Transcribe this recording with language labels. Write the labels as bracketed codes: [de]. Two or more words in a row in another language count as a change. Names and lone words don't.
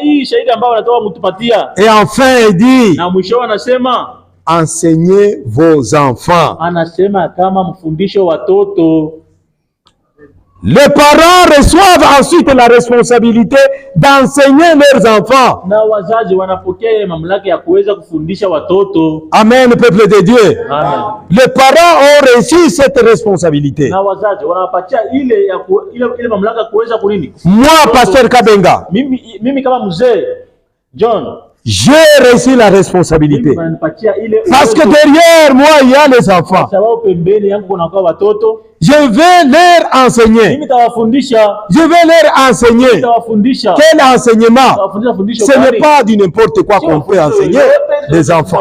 [fr] Et enfin, il dit: enseignez vos enfants. Les parents reçoivent ensuite la responsabilité d'enseigner leurs enfants. [sw] Na wazazi wanapokea mamlaka ya kuweza kufundisha watoto. [fr] Amen, peuple de Dieu. Amen. Les parents ont reçu cette responsabilité. [sw] Na wazazi wanapatia ile mamlaka kuweza kunini? [fr] Moi, pasteur Kabenga, [sw] mimi kama mzee John, [fr] j'ai reçu la responsabilité. Parce que derrière moi, il y a les enfants. Je vais leur enseigner. Je vais leur enseigner. Quel enseignement? Ce n'est pas du n'importe quoi qu'on peut enseigner les enfants.